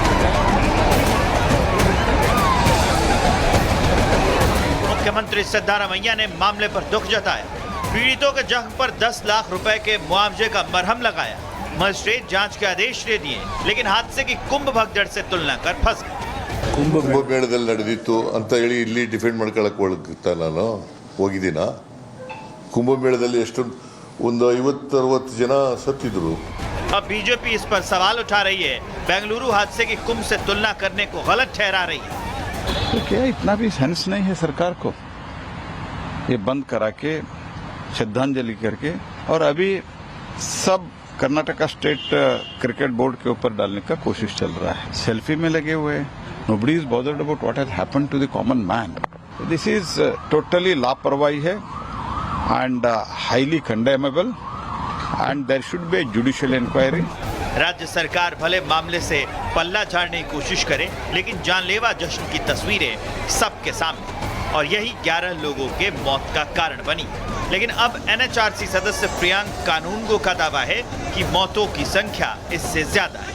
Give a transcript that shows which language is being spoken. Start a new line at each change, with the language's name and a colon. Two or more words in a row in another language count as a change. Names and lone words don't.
Hindi: मुख्यमंत्री सिद्धारमैया ने मामले पर दुख जताया। पीड़ितों के जख्म पर 10 लाख रुपए के मुआवजे का मरहम लगाया। मजिस्ट्रेट जांच के आदेश दे दिए, लेकिन हादसे की कुंभ भगदड़ से तुलना कर फंस गए।
Kannada: ಕುಂಭಮೇಳದಲ್ಲಿ ನಡೆದಿತ್ತು ಅಂತ ಹೇಳಿ ಇಲ್ಲಿ ಡಿಫೆಂಡ್ ಮಾಡ್ಕೊಳ್ಳಕ್ಕೆ ಹೋಗ್ತಾ ನಾನು ಹೋಗಿದ್ದೀನಾ? ಕುಂಭಮೇಳದಲ್ಲಿ ಎಷ್ಟೊಂದು ಒಂದು 50-60 ಜನ ಸತ್ತಿದ್ರು।
Hindi: अब बीजेपी इस पर सवाल उठा रही है, बेंगलुरु हादसे की कुंभ से तुलना करने को गलत ठहरा रही है। तो क्या इतना भी सेंस नहीं है सरकार को ये बंद करा के श्रद्धांजलि करके और अभी सब कर्नाटका स्टेट क्रिकेट बोर्ड के ऊपर डालने का कोशिश चल रहा है। सेल्फी में लगे हुए,
English: nobody is bothered about what has happened to the common man. This is totally
Hindi: लापरवाही है
English: and highly condemnable and there should be a judicial inquiry. राज्य सरकार भले मामले से पल्ला झाड़ने की कोशिश करे, लेकिन जानलेवा जश्न की तस्वीरें सबके सामने और यही 11 लोगों के मौत का कारण बनी। लेकिन अब एनएचआरसी सदस्य प्रियांक कानूनगो का दावा है कि मौतों की संख्या इससे ज्यादा है।